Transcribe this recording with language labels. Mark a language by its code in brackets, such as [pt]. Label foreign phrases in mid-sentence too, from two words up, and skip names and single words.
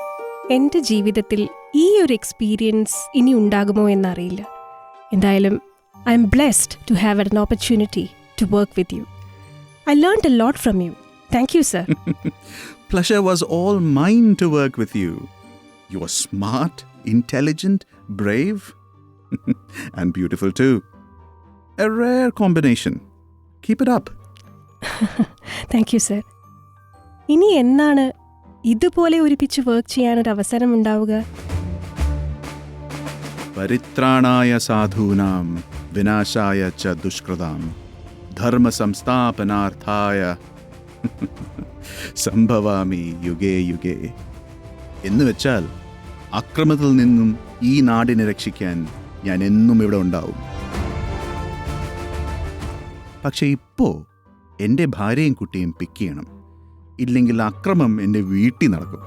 [ml] എൻ്റെ ജീവിതത്തിൽ ഈ ഒരു എക്സ്പീരിയൻസ് ഇനി ഉണ്ടാകുമോ എന്നറിയില്ല. എന്തായാലും [en] I'm blessed to have an opportunity to work with you. I learned a lot from you. Thank you, sir. Pleasure was all mine to work with you. You are smart, intelligent, brave, and beautiful too. A rare combination. Keep it up. Thank you, sir. [ml] ഇനി എന്നാണ് ഇതുപോലെ ഒരുമിച്ച് വർക്ക് ചെയ്യാനൊരു അവസരം ഉണ്ടാവുക? [sa] പരിത്രാണായ സാധൂനാം വിനാശായ ച ദുഷ്കൃതാം ധർമ്മ സംസ്ഥാപനാർത്ഥായ സംഭവാമി യുഗേ യുഗേ. [ml] എന്ന് വെച്ചാൽ അക്രമത്തിൽ നിന്നും ഈ നാടിനെ രക്ഷിക്കാൻ ഞാൻ എന്നും ഇവിടെ ഉണ്ടാവും. പക്ഷെ ഇപ്പോ എൻ്റെ ഭാര്യയും കുട്ടിയും പിക്ക് ചെയ്യണം. ഇല്ലെങ്കിൽ അക്രമം എൻ്റെ വീട്ടിൽ നടക്കും.